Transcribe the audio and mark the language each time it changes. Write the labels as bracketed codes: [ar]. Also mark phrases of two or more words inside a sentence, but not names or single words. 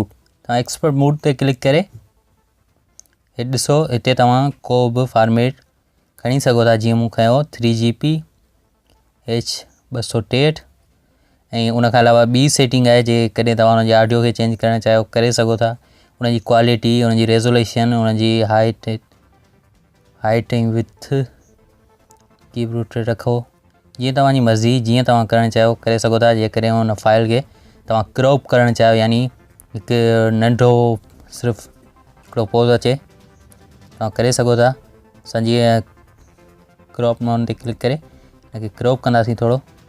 [sd] तव्हां [en] expert mode [sd] ते क्लिक करे हिते ॾिसो, हिते तव्हां को बि फॉर्मेट खणी सघो था। जीअं मूं खयो 3GP H263 ऐं उन खां अलावा ॿी सेटिंग आहे, जे कॾहिं तव्हां हुनजे ऑडियो खे चेंज करणु चाहियो करे सघो था। उनजी क्वालिटी, उनजी रेज़ोल्यूशन, उनजी हाइट ऐं विथ [en] keep rooted [sd] रखो, जीअं तव्हांजी मर्ज़ी, जीअं तव्हां करणु चाहियो करे सघो था। जेकॾहिं हुन फाइल खे तव्हां क्रॉप करणु चाहियो, यानी हिकु नंढो सिर्फ़ु हिकिड़ो पोज़ अचे, तव्हां करे सघो था। असां जीअं [en] crop mount [sd] ते क्लिक करे हिनखे क्रॉप कंदासीं थोरो।